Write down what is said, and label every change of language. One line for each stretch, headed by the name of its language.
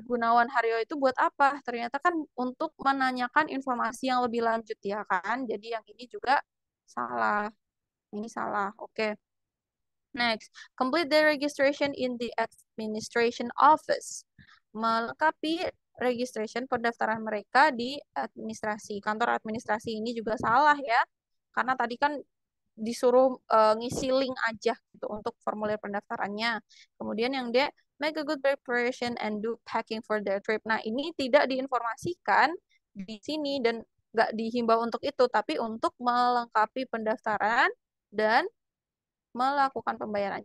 Indonesian: Gunawan Haryo itu buat apa? Ternyata kan untuk menanyakan informasi yang lebih lanjut ya kan. Jadi yang ini juga salah. Ini salah. Oke.
English: Next, complete the registration in the administration office.
Indonesian: Melengkapi registration pendaftaran mereka di administrasi. Kantor administrasi ini juga salah ya. Karena tadi kan disuruh ngisi link aja gitu untuk formulir pendaftarannya. Kemudian yang D,
English: make a good preparation and do packing for their trip.
Indonesian: Nah, ini tidak diinformasikan di sini dan nggak dihimbau untuk itu, tapi untuk melengkapi pendaftaran dan melakukan pembayaran.